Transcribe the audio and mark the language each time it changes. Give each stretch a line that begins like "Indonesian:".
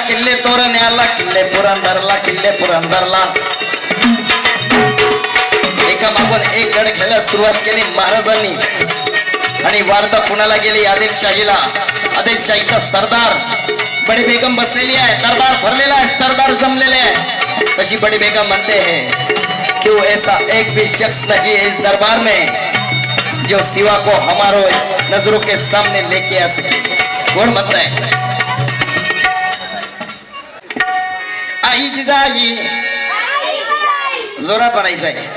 Marathi: किल्ले तोरण्याला, किल्ले पुरंदरला, किल्ले पुरंदरला. एका मागून एक गड घ्यायला सुरुवात केली महाराजांनी. आणि वार्ता कुणाला गेली? आदिलशाहीला. आदिलशाहीचा सरदार बड़ी बेगम बसलेली आहे, दरबार भरलेला आहे, सरदार जमलेले आहे. तशी बड़ी बेगम म्हणते
Hindi: हैं क्यों ऐसा एक भी शख्स नहीं है इस दरबार में जो सिवा को हमारो नजरों के सामने लेके आ सके. कौन म्हणता है?
Marathi: आई जिजाई, जोरात म्हणायचं आहे.